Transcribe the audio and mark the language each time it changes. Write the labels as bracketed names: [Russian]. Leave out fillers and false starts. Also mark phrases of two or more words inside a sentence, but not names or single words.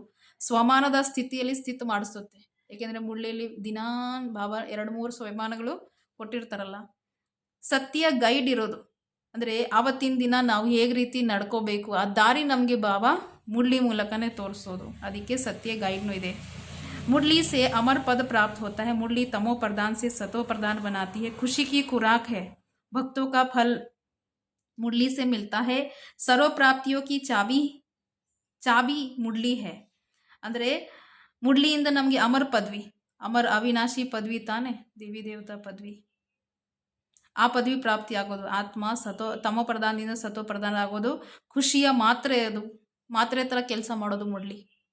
[Kannada] ಸ್ವಮಾನದ ಸ್ಥಿತಿಯಲ್ಲಿ ಸ್ಥಿತ ಮಾಡಿಸುತ್ತೆ. ಏಕೆಂದರೆ ಮುರಳಿಯಲ್ಲಿ ದಿನಾ ಬಾಬಾ 2-3 ಸ್ವಮಾನಗಳು ಕೊಟ್ಟಿರ್ತಾರಲ್ಲ. ಸತ್ಯ ಗೈಡ್ ಇರೋದು ಅಂದರೆ ಆವತ್ತಿನ ದಿನ ನಾವು ಹೇಗೆ ರೀತಿ ನಡ್ಕೋಬೇಕು, ಆ ದಾರಿ ನಮಗೆ ಬಾಬಾ ಮುರಳಿ ಮೂಲಕನೇ ತೋರಿಸೋದು. ಅದಕ್ಕೆ ಸತ್ಯ ಗೈಡ್ನೂ ಇದೆ. [Hindi] मुरली से अमर पद प्राप्त होता है. मुरली तमो प्रदान से सतो प्रदान बनाती है. खुशी की खुराक है. भक्तों का फल मुरली से मिलता है. सर्व प्राप्तियों की चाबी मुरली है. [Kannada] ಅಂದರೆ ಮುರಳಿಯಿಂದ ನಮಗೆ ಅಮರ್ ಪದವಿ, ಅವಿನಾಶಿ ಪದವಿ ತಾನೆ, ದೇವಿ ದೇವತಾ ಪದವಿ, ಆ ಪದವಿ ಪ್ರಾಪ್ತಿ ಆಗೋದು. ಆತ್ಮ ತಮೋ ಪ್ರಧಾನದಿಂದ ಸತೋ ಪ್ರಧಾನ ಆಗೋದು. ಖುಷಿಯ ಮಾತ್ರೆ ಥರ ಕೆಲಸ ಮಾಡೋದು ಮುರಳಿ.